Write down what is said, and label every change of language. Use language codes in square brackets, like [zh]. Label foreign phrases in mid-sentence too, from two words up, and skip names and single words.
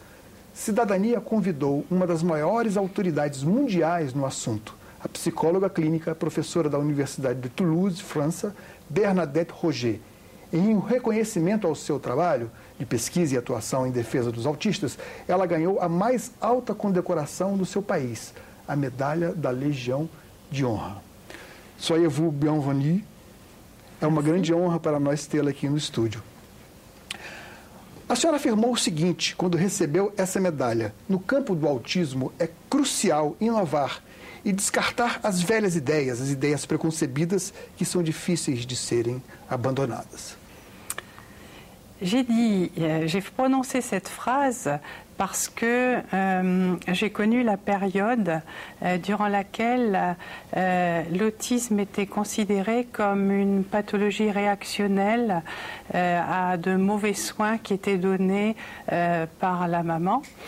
[pt] Cidadania convidou uma das maiores autoridades mundiais no assunto, a psicóloga clínica, professora da Universidade de Toulouse, França, Bernadette Roger. Em um reconhecimento ao seu trabalho de pesquisa e atuação em defesa dos autistas, ela ganhou a mais alta condecoração do seu país, a Medalha da Legião de Honra. [fr] Soyez-vous bienvenue. [pt] É uma grande honra para nós tê-la aqui no estúdio. A senhora afirmou o seguinte quando recebeu essa medalha: no campo do autismo é crucial inovar e descartar as velhas ideias, as ideias preconcebidas que são difíceis de serem abandonadas. [fr] J'ai prononcé cette phrase parce que j'ai connu la période durant laquelle l'autisme était considéré comme une pathologie réactionnelle à de mauvais soins qui étaient donnés par la maman.